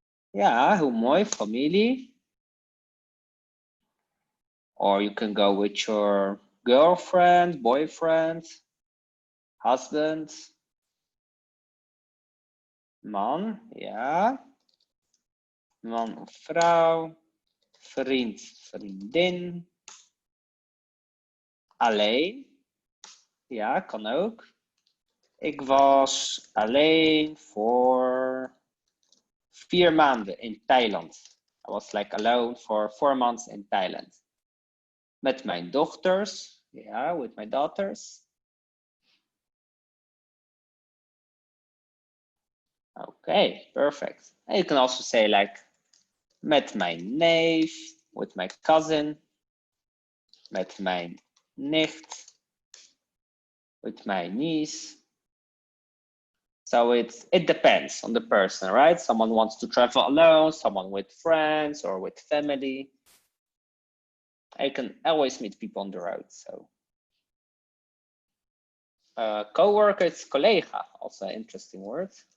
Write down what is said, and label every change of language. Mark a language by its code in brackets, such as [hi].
[nl] Ja, hoe mooi, familie. [en] Or you can go with your girlfriend, boyfriend, husband, man, ja. [nl] Man of vrouw, vriend, vriendin. Alleen. Ja, kan ook. Ik was alleen voor 4 maanden in Thailand. [en] I was like alone for 4 months in Thailand. [nl] Met mijn dochters. Ja, [en] with my daughters. Okay, perfect. And you can also say like, [nl] met mijn neef, [en] with my cousin. [nl] Met mijn nicht, [en] with my niece. So it depends on the person, right? Someone wants to travel alone, someone with friends or with family. I can always meet people on the road. So co-worker is collega, also an interesting word.